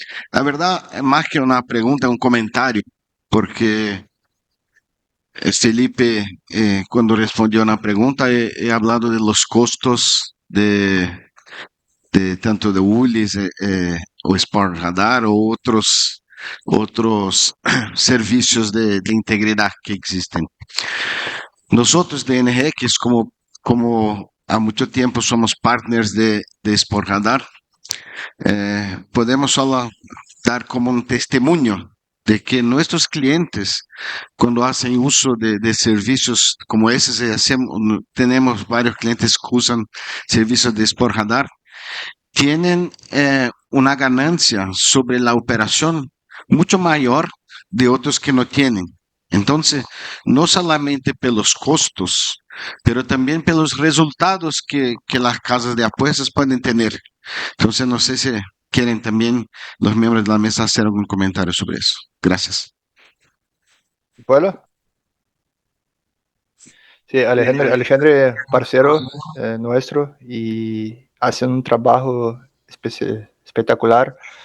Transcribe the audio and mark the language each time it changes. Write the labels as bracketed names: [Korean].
[Spanish] La verdad, más que una pregunta, un comentario, porque Felipe, cuando respondió una pregunta, he hablado de los costos de tanto de ULIS o Sport Radar o otros servicios de integridad que existen. [Portuguese] Nosotros de NGX, como há muito tempo somos partners de Sport Radar, podemos só dar como um testemunho de que nossos clientes, quando fazem uso de serviços como esses, temos vários clientes que usam serviços de Sport Radar, têm uma ganância sobre a operação muito maior de outros que não têm. Então, não [Spanish] solamente [Portuguese] pelos custos, [Spanish] pero también por los resultados que las casas de apuestas pueden tener. Entonces, no sé si quieren también los miembros de la mesa hacer algún comentario sobre eso. Gracias. ¿Puedo? Sí, Alexandre, parcero nuestro y hacen un trabajo espectacular.